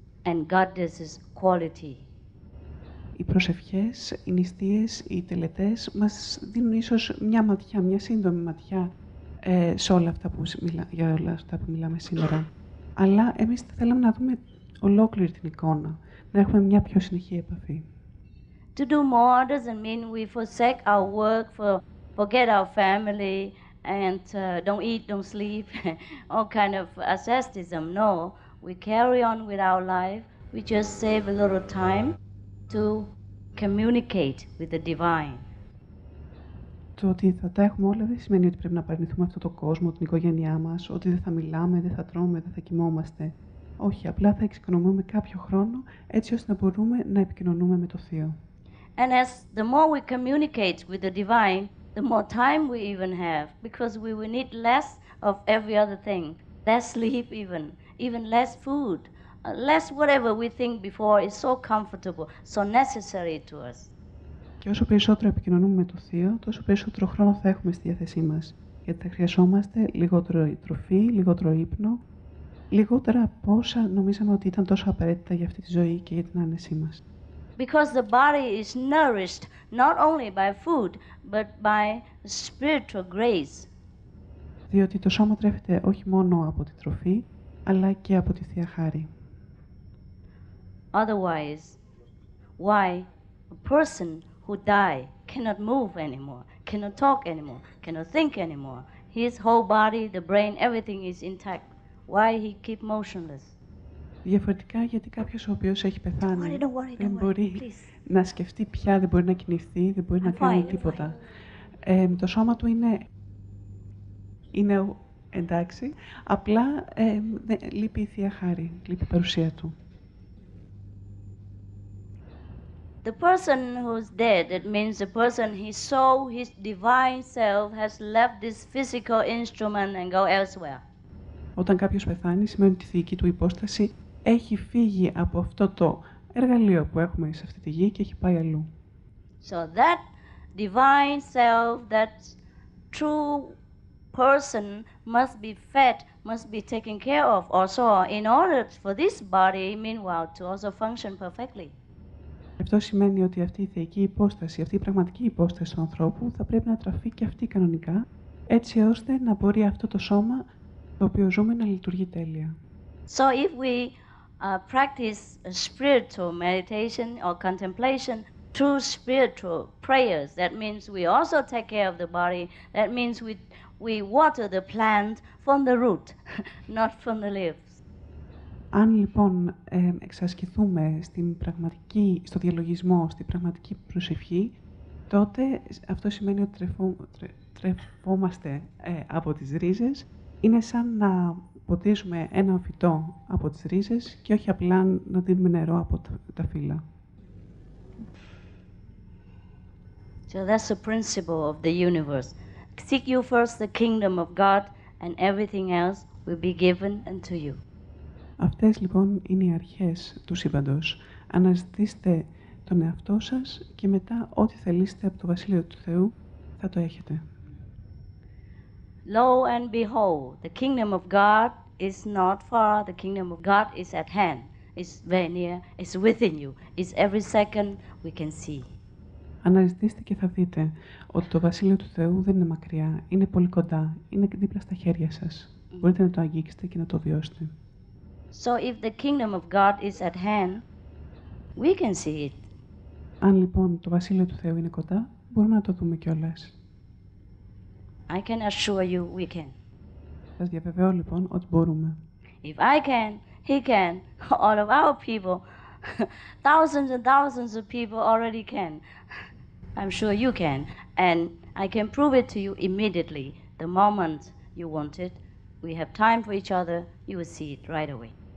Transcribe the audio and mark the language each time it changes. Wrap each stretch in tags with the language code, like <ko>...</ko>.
<en>and goddesses' quality.</en> <el>Οι προσευχές, οι νηστείες, οι τελετές μας δίνουν ίσως μια ματιά, μια σύντομη ματιά σε όλα αυτά για όλα αυτά που μιλάμε σήμερα. Αλλά εμείς θα θέλαμε να δούμε ολόκληρη την εικόνα, να έχουμε μια πιο συνεχή επαφή.</el> <en>To do more doesn't mean we forsake our work, forget our family, and don't eat, don't sleep, all kind of asceticism. No, we carry on with our life. We just save a little time to communicate with the divine.</en> <el>Το ότι θα τα έχουμε όλα δεν σημαίνει ότι πρέπει να παραιτηθούμε αυτόν τον κόσμο, την οικογένειά μας, ότι δεν θα μιλάμε, δεν θα τρώμε, δεν θα κοιμόμαστε. Όχι, απλά θα εξοικονομούμε κάποιο χρόνο έτσι ώστε να μπορούμε να επικοινωνούμε με το Θείο.</el> <en>And as the more we communicate with the divine, the more time we even have, because we will need less of every other thing, less sleep even less food, less whatever we think before is so comfortable, so necessary to us.</en> <el>Και όσο περισσότερο επικοινωνούμε με το Θείο, τόσο περισσότερο χρόνο θα έχουμε στη διάθεσή μας. Γιατί θα χρειαζόμαστε λιγότερο τροφή, λιγότερο ύπνο, λιγότερα από όσα νομίζαμε ότι ήταν τόσο απαραίτητα για αυτή τη ζωή και για την άνεσή μας.</el> <en>Because the body is nourished not only by food, but by spiritual grace.</en> <el>Διότι το σώμα τρέφεται όχι μόνο από τη τροφή, αλλά και από τη Θεία Χάρη.</el> <en>Otherwise, why a person who die cannot move anymore, cannot talk anymore, cannot think anymore. His whole body, the brain, everything is intact. Why he keep motionless?</en> <el>Διαφορετικά, γιατί κάποιος ο οποίος έχει πεθάνει δεν μπορεί να σκεφτεί πια, δεν μπορεί να κινηθεί, δεν μπορεί να κάνει τίποτα. Το σώμα του είναι εντάξει, απλά λείπει η Θεία Χάρη, λείπει η παρουσία του.</el> <en>The person who's dead, it means the person, his soul, his divine self has left this physical instrument and go elsewhere.</en> <el>Όταν κάποιος πεθάνει, σημαίνει ότι η θεϊκή του υπόσταση έχει φύγει από αυτό το εργαλείο που έχουμε σε αυτή τη γη και έχει πάει αλλού.</el> <en>So that divine self, that true person must be fed, must be taken care of also in order for this body, meanwhile, to also function perfectly.</en> <el>Αυτό σημαίνει ότι αυτή η θεϊκή υπόσταση, αυτή η πραγματική υπόσταση του ανθρώπου θα πρέπει να τραφεί και αυτή κανονικά, έτσι ώστε να μπορεί αυτό το σώμα το οποίο ζούμε να λειτουργεί τέλεια.</el> <en>So if we practice spiritual meditation or contemplation through spiritual prayers, that means we also take care of the body, that means we water the plant from the root, not from the leaves.</en> <el>Αν λοιπόν εξασκηθούμε στο διαλογισμό, στην πραγματική προσευχή, τότε αυτό σημαίνει ότι τρεφόμαστε από τις ρίζες. Είναι σαν να ποτίζουμε ένα φυτό από τις ρίζες και όχι απλά να δίνουμε νερό από τα φύλλα.</el> <en>So that's the principle of the universe. Seek you first the kingdom of God and everything else will be given unto you.</en> <el>Αυτές λοιπόν είναι οι αρχές του σύμπαντος. Αναζητήστε τον εαυτό σας και μετά ό,τι θελήσετε από το Βασίλειο του Θεού θα το έχετε.</el> <en>Lo and behold, the kingdom of God is not far, the kingdom of God is at hand. It's very near, it's within you. It's every second we can see.</en> <el>Αναζητήστε και θα δείτε ότι το Βασίλειο του Θεού δεν είναι μακριά, είναι πολύ κοντά, είναι δίπλα στα χέρια σας. Μπορείτε να το αγγίξετε και να το βιώσετε.</el> <en>So if the kingdom of God is at hand, we can see it.</en> <el>Αν λοιπόν το Βασίλειο του Θεού είναι κοντά, μπορούμε να το δούμε κιόλας.</el> <en>I can assure you we can.</en> <el>Σας διαβεβαιώ λοιπόν ότι μπορούμε.</el> <en>If I can, he can. All of our people, thousands and thousands of people already can. I'm sure you can. And I can prove it to you immediately. The moment you want it, we have time for each other, you will see it right away.</en>